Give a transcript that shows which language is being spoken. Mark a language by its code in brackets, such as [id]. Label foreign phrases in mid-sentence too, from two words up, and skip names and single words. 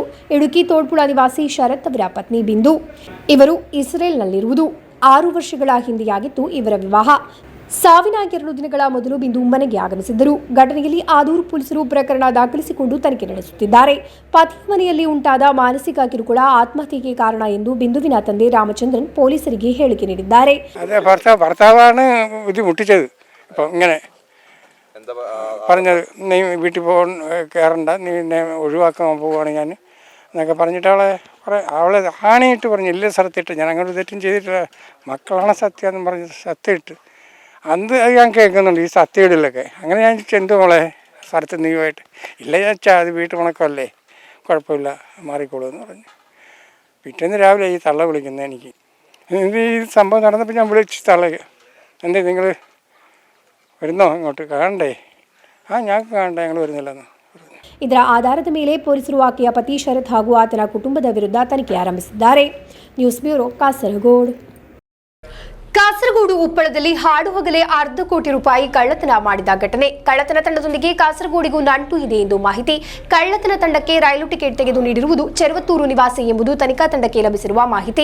[kn] ಇಡುಕಿ ತೋಡ್ಪುಳ ನಿವಾಸಿ ಶರತ್ ಅವರ ಪತ್ನಿ ಬಿಂದು. ಇವರು ಇಸ್ರೇಲ್ನಲ್ಲಿರುವುದು 6 ವರ್ಷಗಳ ಹಿಂದೆಯಾಗಿತ್ತು ಇವರ ವಿವಾಹ. ಸಾವಿನ 2 ದಿನಗಳ ಮೊದಲು ಬಿಂದು ಮನೆಗೆ ಆಗಮಿಸಿದ್ದರು. ಘಟನೆಯಲ್ಲಿ ಆದೂರು ಪೊಲೀಸರು ಪ್ರಕರಣ ದಾಖಲಿಸಿಕೊಂಡು ತನಿಖೆ ನಡೆಸುತ್ತಿದ್ದಾರೆ. ಪತಿಯ ಮನೆಯಲ್ಲಿ ಉಂಟಾದ ಮಾನಸಿಕ ಕಿರುಕುಳ ಆತ್ಮಹತ್ಯೆಗೆ ಕಾರಣ ಎಂದು ಬಿಂದುವಿನ ತಂದೆ രാമചന്ദ്രൻ പോലീസರಿಗೆ ಹೇಳಿಕೆ നീಡಿದ್ದಾರೆ. [ml] ഭർത്താവാണ് ബുദ്ധിമുട്ടിച്ചത്. ഇപ്പം ഇങ്ങനെ പറഞ്ഞത്, നീ വീട്ടിൽ കയറണ്ട, നീ എന്നെ ഒഴിവാക്കാൻ പോവുകയാണ് ഞാൻ എന്നൊക്കെ പറഞ്ഞിട്ട് അവളെ ആണിയിട്ട് പറഞ്ഞു, എല്ലാ സ്ഥലത്തിട്ട് ഞാൻ അങ്ങോട്ട് തെറ്റും ചെയ്തിട്ടില്ല, മക്കളാണ് സത്യം എന്ന് പറഞ്ഞ് സത്യമിട്ട് അന്ന് ഞാൻ കേൾക്കുന്നുണ്ട് ഈ സത്യയിടലൊക്കെ. അങ്ങനെ ഞാൻ ചെന്തു മോളെ സ്ഥലത്ത് നീയുമായിട്ട് ഇല്ല ചേച്ചാ, അത് വീട്ടു മുണക്കമല്ലേ, കുഴപ്പമില്ല, മാറിക്കോളൂ എന്ന് പറഞ്ഞു. പിറ്റേന്ന് രാവിലെ ഈ തള്ള വിളിക്കുന്നത് എനിക്ക്. ഈ സംഭവം നടന്നപ്പോൾ ഞാൻ വിളിച്ച് തള്ളക്ക്, എന്തേ നിങ്ങൾ വരുന്നോ ഇങ്ങോട്ട്, കാണണ്ടേ? ഞാൻ കാണണ്ടേ, ഞങ്ങൾ വരുന്നില്ലെന്ന്. [kn] ಇದರ ಆಧಾರದ ಮೇಲೆ ಪೊಲೀಸರು ಆಕೆಯ ಪತಿ ಶರತ್ ಹಾಗೂ ಆತನ ಕುಟುಂಬದ ವಿರುದ್ಧ ತನಿಖೆ ಆರಂಭಿಸಿದ್ದಾರೆ. ನ್ಯೂಸ್ ಬ್ಯೂರೋ, ಕಾಸರಗೋಡು. ಕಾಸರಗೋಡು ಉಪ್ಪಳದಲ್ಲಿ ಹಾಡು ಹಗಲೇ ₹1/2 ಕೋಟಿ ಕಳ್ಳತನ ಮಾಡಿದ ಘಟನೆ. ಕಳ್ಳತನ ತಂಡದೊಂದಿಗೆ ಕಾಸರಗೋಡಿಗೂ ನಂಟು ಇದೆ ಎಂದು ಮಾಹಿತಿ. ಕಳ್ಳತನ ತಂಡಕ್ಕೆ ರೈಲು ಟಿಕೆಟ್ ತೆಗೆದು ನೀಡಿರುವುದು ಚೆರವತ್ತೂರು ನಿವಾಸಿ ಎಂಬುದು ತನಿಖಾ ತಂಡಕ್ಕೆ ಲಭಿಸಿರುವ ಮಾಹಿತಿ.